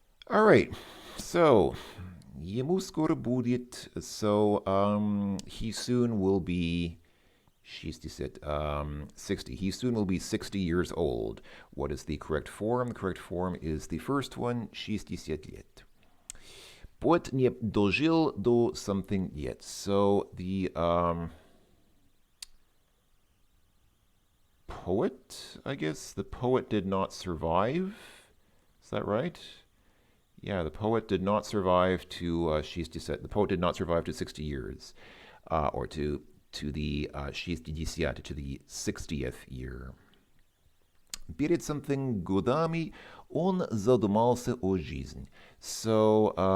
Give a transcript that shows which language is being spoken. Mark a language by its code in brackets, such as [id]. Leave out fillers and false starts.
[en] All right, so [ru] ему скоро будет. [en] So he soon will be 60. He soon will be 60 years old. What is the correct form? The correct form is the first one, [ru] 60 лет. Поэт не дожил до [en] something yet. So the poet, I guess, the poet did not survive. Is that right? Yeah, the poet did not survive to 60. The poet did not survive to 60 years, or to the 60, to the 60th year. [ru] Перед [en] something [ru] годами он задумался о жизни. [en] So,